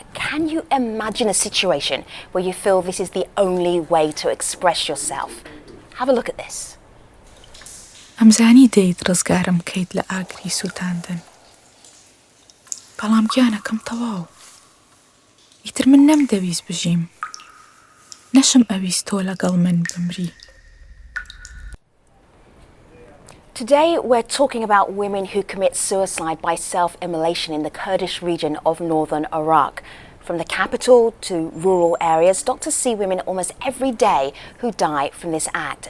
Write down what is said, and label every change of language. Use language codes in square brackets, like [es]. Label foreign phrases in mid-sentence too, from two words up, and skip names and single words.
[en] Can you imagine a situation where you feel this is the only way to express yourself? Have a look at this. [ckb] ئەمزانی دەیت ڕزگارم کەیت لە ئاگری سووتاندن. بەڵام گیانەکەم تەواو. ئیتر من نەمدەویست بژیم. نەشم ئەویست تۆ لەگەڵ من بمری. [en] Today, we're talking about women who commit suicide by self-immolation in the Kurdish region of northern Iraq. From the capital to rural areas, doctors see women almost every day who die from this act.